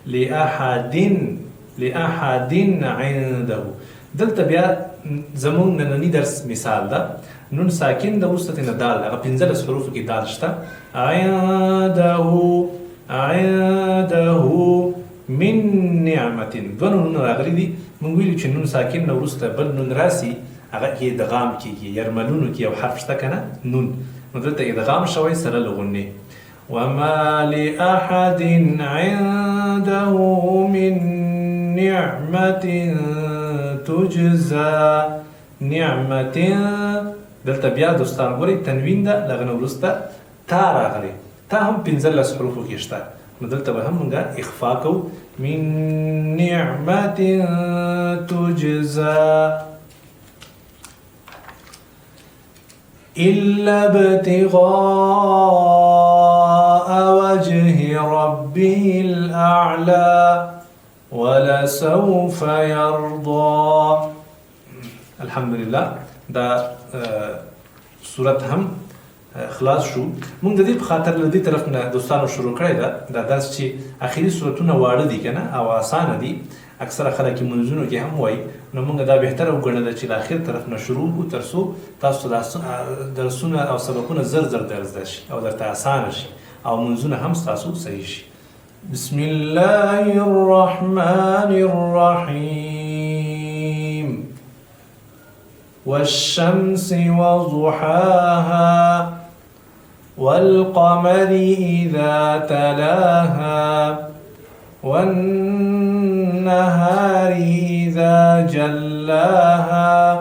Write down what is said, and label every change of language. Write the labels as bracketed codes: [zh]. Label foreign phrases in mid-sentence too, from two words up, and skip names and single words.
[ar] لأحد عنده. [ps] دلته بیا زموږ نننی درس مثال ده. نون ساکن د وروسته نه دال، هغه 15 حروفو کې دال شته. [ar] عنده من نعمة. [ps] دوه نونونه راغلي دي. موږ ویلو چې نون ساکن نه وروسته بل نون راسي، هغه ادغام کېږي. یرملونو کې یو حرف شته که نه، نون. نو دلته ادغام شوی سره له غنې. [ar] وما لأحد عنده من نعمة تجزى. [ps] نعمة دلته بیا دوستان ګورئ تنوین ده، دغه نه وروسته تا راغلی. تا هم 15 حروفو کې شته. نو دلته به هم موږ اخفا کوو. [ar] من نعمة تجزى إلا ابتغاء وجه ربه الأعلى ولسوف يرضى. [ps] الحمدلله دا صورت هم خلاص شو. مونږ د دې په خاطر له دې طرف نه دوستانو شروع کړی ده دا درس چې اخري صورتونه واړه دي که نه او اسانه دي. اکثره خلک یې منځونو کې هم وایي. نو مونږ دا بهتره وګڼله چې له اخر طرف نه شروع کړو تر څو تاسو درسونه او سبقونه زر زر در زده شي او درته اسانه شي او منځونه هم ستاسو صحیح شي. [ar] بسم الله الرحمن الرحيم. والشمس وضحاها والقمر إذا تلاها والنهار إذا جلاها